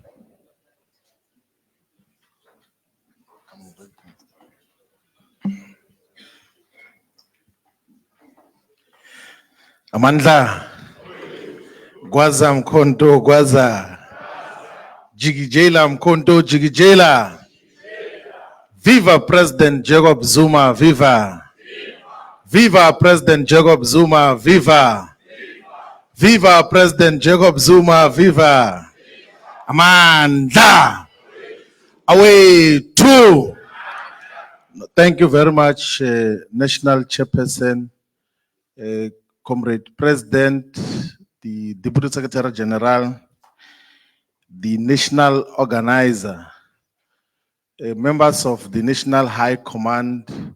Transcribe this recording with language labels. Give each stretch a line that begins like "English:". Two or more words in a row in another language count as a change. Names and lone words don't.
Zulu: Amandla, Gwaza Mkhonto, Gwaza, Jigijela Mkhonto, Jigijela.
English: Viva President Jacob Zuma, viva. Viva President Jacob Zuma, viva. Viva President Jacob Zuma, viva.
Zulu: Amandla, away two.
English: Thank you very much, National Chairperson, Comrade President, the Deputy Secretary General, the National Organizer, members of the National High Command.